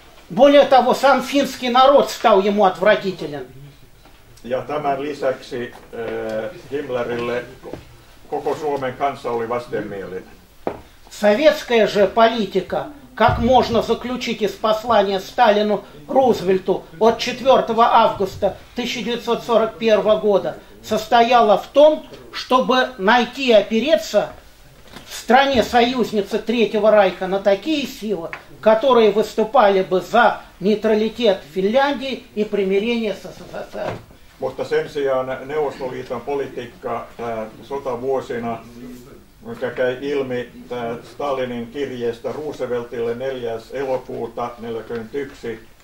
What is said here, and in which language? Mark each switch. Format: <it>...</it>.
<ru>Более того, сам финский народ стал ему отвратителен.</ru> <fi>Ja tämän lisäksi Himmlerille koko Suomen kansa oli vastenmielinen.</fi> <ru>Советская же политика, как можно заключить из послания Сталину Рузвельту от 4 августа 1941 года, состояла в том, чтобы найти и опереться в стране-союзнице Третьего Райха на такие силы, которые выступали бы за нейтралитет Финляндии и примирение с СССР.</ru> <fi>Mutta sen sijaan Neuvostoliiton politiikka sotavuosina, mikä käy ilmi Stalinin kirjeestä Rooseveltille 4. elokuuta 1941,</fi>